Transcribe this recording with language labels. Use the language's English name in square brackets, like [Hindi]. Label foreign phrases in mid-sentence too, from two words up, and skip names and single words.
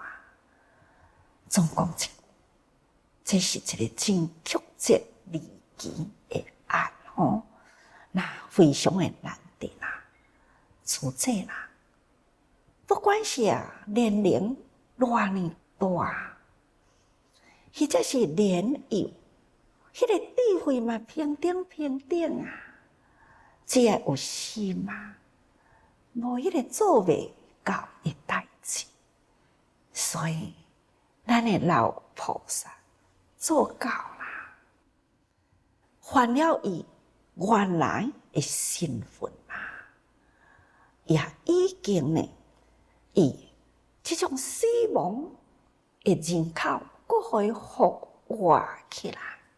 [Min Nan Chinese] 总讲这是一个真曲折离奇的案哦，那非常的难得啦，出这啦，不管是年龄偌呢大，或者是年幼，迄个智慧嘛平等啊，只要有心嘛，无迄个做袂到的代志，所以咱的老菩萨做到啦，还了伊原来的身份啊，也已经呢，以这种死亡的人口，佫互伊复活起来。